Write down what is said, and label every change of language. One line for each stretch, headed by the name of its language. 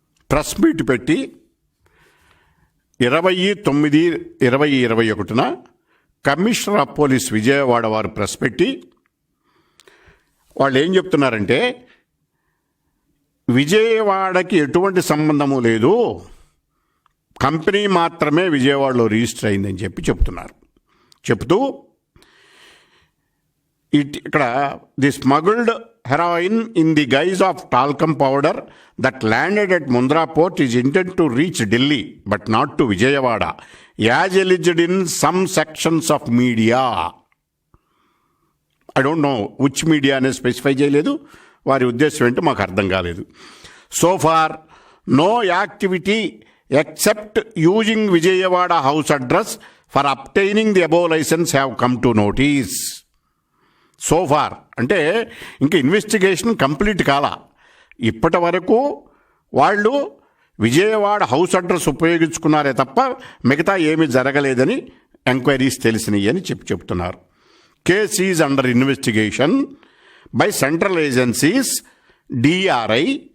Telugu: Press meet పెట్టి 20/9/2021 commissioner of police Vijayawada వారు press పెట్టి వాళ్ళు ఏం చెప్తున్నారంటే, విజయవాడకి ఎటువంటి సంబంధము లేదు, కంపెనీ మాత్రమే విజయవాడలో రిజిస్టర్ అయిందని చెప్తున్నారు. చెప్తూ ఇక్కడ
English: The smuggled heroin in the guise of talcum powder that landed at Mundra port is intended to reach Delhi but not to Vijayawada as alleged in some sections of media. I don't know which media
Telugu: అనేది specify చేయలేదు, వారి ఉద్దేశం ఏంటో మాకు అర్థం కాలేదు.
English: So far no activity except using Vijayawada house address for obtaining the above license have come to notice. So far
Telugu: అంటే ఇంకా ఇన్వెస్టిగేషన్ కంప్లీట్ కాలా. ఇప్పటి వరకు వాళ్ళు విజయవాడ హౌస్ అడ్రస్ ఉపయోగించుకున్నారే తప్ప మిగతా ఏమీ జరగలేదని ఎంక్వైరీస్ తెలిసినాయి అని చెప్తున్నారు.
English: case is under investigation by central agencies, DRI,